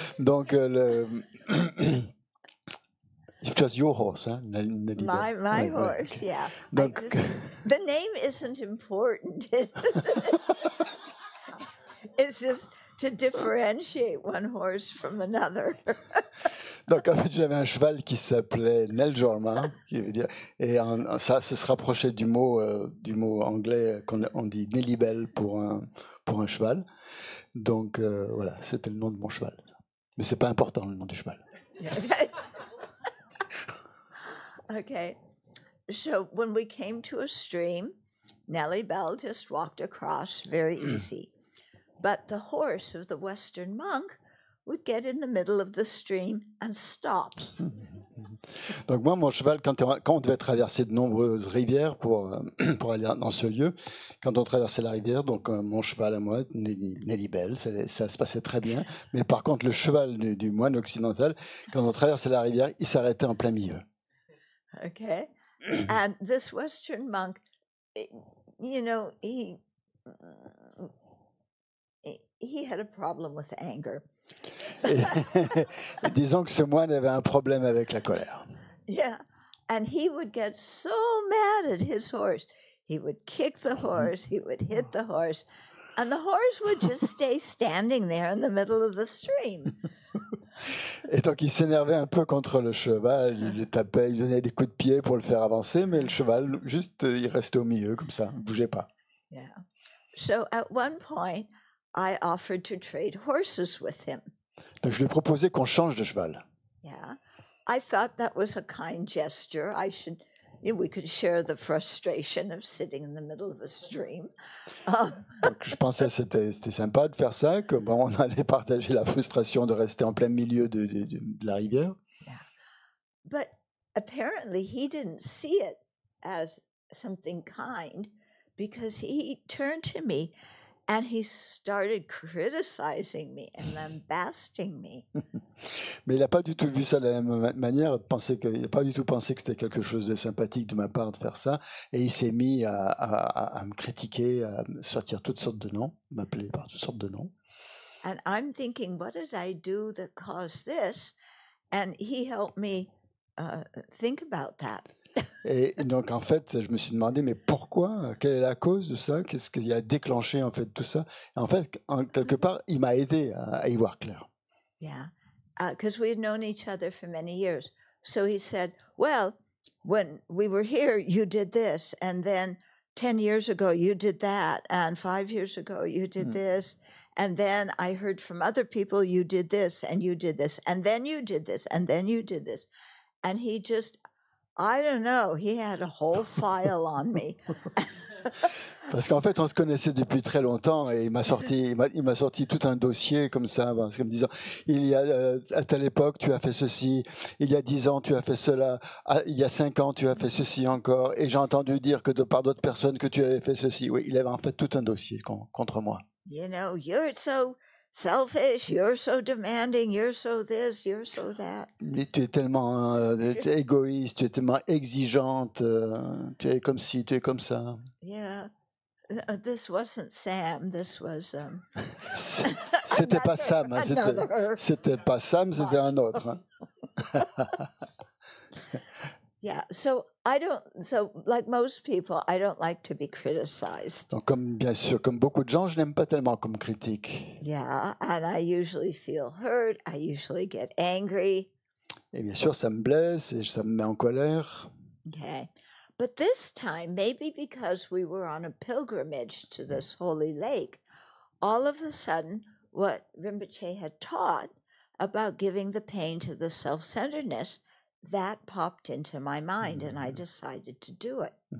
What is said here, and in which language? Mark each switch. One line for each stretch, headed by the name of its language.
English: Donc, it was your horse, hein, Nelly. My
French: Ouais,
English: horse, okay. yeah.
French: Donc,
English: The name isn't important. It's just to differentiate one horse from another.
French: donc, en fait, j'avais un cheval qui s'appelait Nel Jorma, qui veut dire, et ça se rapprochait du mot anglais qu'on dit Nellybel pour un cheval. Donc, voilà, c'était le nom de mon cheval. Mais c'est pas important, le nom du cheval.
English: Okay. So when we came to a stream, Nellie Bell just walked across very easy. But the horse of the Western monk would get in the middle of the stream and stop.
French: Donc moi, mon cheval, quand on devait traverser de nombreuses rivières pour aller dans ce lieu, quand on traversait la rivière, donc mon cheval à moi, Nellybel, ça se passait très bien. Mais par contre, le cheval du moine occidental, quand on traversait la rivière, il s'arrêtait en plein milieu.
English: Okay. And this Western monk, you know, he had a problem with anger.
French: Et disons que ce moine avait un problème avec la colère.
English: Yeah. And he would get so mad at his horse. He would kick the horse, he would hit the horse, and the horse would just stay standing there in the middle of the stream.
French: Et donc il s'énervait un peu contre le cheval, il le tapait, il donnait des coups de pied pour le faire avancer, mais le cheval, juste, il restait au milieu comme ça, il ne bougeait pas.
English: Yeah. So at one point, I offered to trade horses with him.
French: Donc je lui ai proposé qu'on change de cheval.
English: Yeah. I thought that was a kind gesture. We could share the frustration of sitting in the middle of a stream.
French: Donc je pensais que c'était sympa de faire ça, que bon, on allait partager la frustration de rester en plein milieu de la rivière.
English: Yeah. But apparently he didn't see it as something kind, because he turned to me and he started criticizing me and lambasting me.
French: Mais il n'a pas du tout vu ça de la même manière, il n'a pas du tout pensé que c'était quelque chose de sympathique de ma part de faire ça, et il s'est mis à me critiquer, à me sortir toutes sortes de noms, m'appeler par toutes sortes de noms.
English: And I'm thinking, what did I do that caused this? And he helped me think about that.
French: Et donc en fait, je me suis demandé, mais pourquoi? Quelle est la cause de ça? Qu'est-ce qui a déclenché en fait tout ça? Et en fait, quelque part, il m'a aidé à y voir clair.
English: Yeah, because we had known each other for many years. So he said, well, when we were here, you did this, and then 10 years ago, you did that, and 5 years ago, you did this, and then I heard from other people, you did this, and you did this, and then you did this, and then you did this. And he just, I don't know, he had a whole file on me.
French: Parce qu'en fait, on se connaissait depuis très longtemps et il m'a sorti tout un dossier comme ça, parce qu'en me disant, il y a à telle époque, tu as fait ceci, il y a 10 ans, tu as fait cela, il y a 5 ans, tu as fait ceci encore, et j'ai entendu dire que par d'autres personnes que tu avais fait ceci. Oui, il avait en fait tout un dossier contre moi.
English: You know, you're so selfish, you're so demanding, you're so this, you're so that.
French: Mais tu es tellement égoïste, tu es tellement exigeante, tu es comme ci, tu es comme ça.
English: Yeah. This wasn't Sam, this was
French: C'était pas Sam, hein, c'était pas Sam, c'était un autre. Hein.
English: Yeah, so like most people, I don't like to be criticized.
French: Donc bien sûr, comme beaucoup de gens, je n'aime pas tellement comme critique.
English: Yeah, and I usually feel hurt, I usually get angry.
French: Et bien sûr, ça me blesse et ça me met en colère.
English: Okay. But this time, maybe because we were on a pilgrimage to this holy lake, all of a sudden, what Rinpoche had taught about giving the pain to the self-centeredness, that popped into my mind, and I decided to do it.